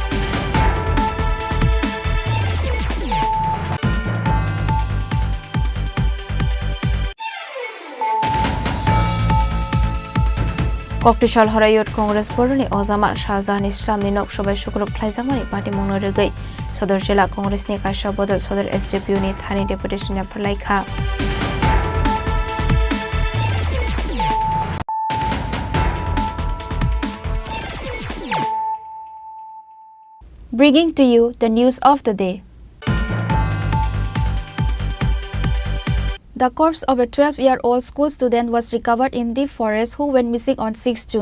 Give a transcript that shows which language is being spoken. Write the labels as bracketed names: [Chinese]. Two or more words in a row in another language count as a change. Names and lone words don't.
[Bodo] कक्टिसाल हर यूथ कांग्रेस बोर्डनि ओजामा शाहजाहान इस्लामनि नकसबाय शुक्रु फ्लाइजामानि पार्टी मुंनो रोगै सदर जिल्ला कांग्रेसनि काशा बदल सदर एसडीपीयूनि थानि डेपुटेशनया फरलायखा [English] Bringing to you the news of the day. The corpse of a 12-year-old school student was recovered in the forest who went missing on 6 June.